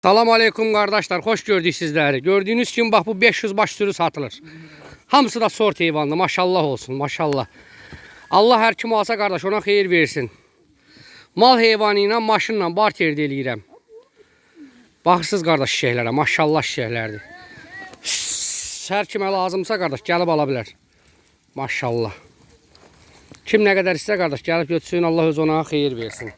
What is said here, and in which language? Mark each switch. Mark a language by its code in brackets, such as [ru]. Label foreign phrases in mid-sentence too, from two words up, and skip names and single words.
[ar] سلام عليكم [tr] kardeşler, hoş gördük sizleri. Gördüğünüz gibi bak bu 500 baş sürü satılır. [az] Hamısı da sort heyvanlı, maşallah olsun, maşallah. Allah her kim alsa kardeş ona xeyir versin. Mal heyvanı ilə, maşınla barter eləyirəm. Baxırsınız kardeş şişəklərə, maşallah şişəklərdir. Hər kimə lazımsa kardeş gəlib ala bilər. Maşallah. Kim nə qədər istəyir kardeş gəlib götürsün, Allah öz ona xeyir versin.